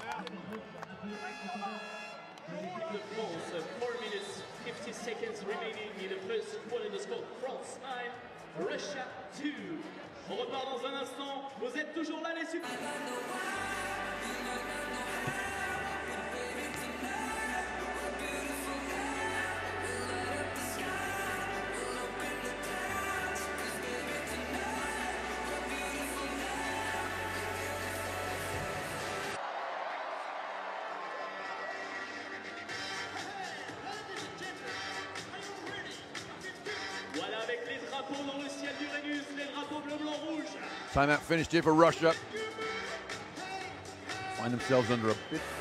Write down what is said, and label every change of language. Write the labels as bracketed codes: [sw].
[en] De France, 4 minutes 50 seconds remaining in the first quarter. The score: France 9, Russia 2. [fr] On repart dans un instant. Vous êtes toujours là, les super. Voilà, avec les drapeaux dans le ciel d'Uranus, les drapeaux bleu, blanc, rouge. [en] Timeout finished here for Russia. Find themselves under a bit.